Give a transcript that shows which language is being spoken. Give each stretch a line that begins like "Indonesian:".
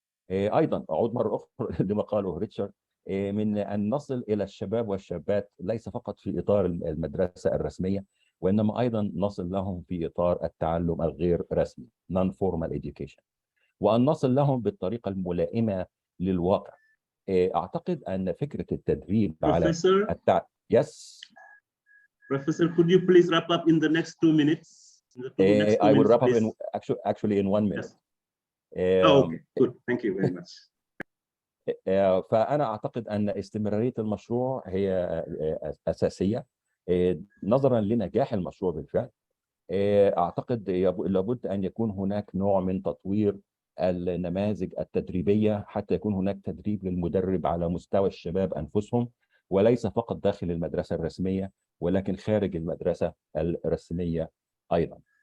Arabic: ايضا اعود مره اخرى لما قاله ريتشارد من ان نصل الى الشباب والشابات ليس فقط في اطار المدرسه الرسميه، وانما ايضا نصل لهم في اطار التعلم الغير رسمي
English: non formal education،
Arabic: وان نصل لهم بالطريقه الملائمه للواقع. اعتقد ان فكره التدريب على
English: Yes. Professor, could you please wrap up in the next 2 minutes? I will wrap up in actually in 1 minute. Yes. Okay, good. Thank you very much.
Arabic: فأنا أعتقد أن استمرارية المشروع هي أساسية نظرا لنجاح المشروع بالفعل. أعتقد لابد أن يكون هناك نوع من تطوير النماذج التدريبية حتى يكون هناك تدريب للمدرب على مستوى الشباب أنفسهم، وليس فقط داخل المدرسة الرسمية ولكن خارج المدرسة الرسمية أيضا.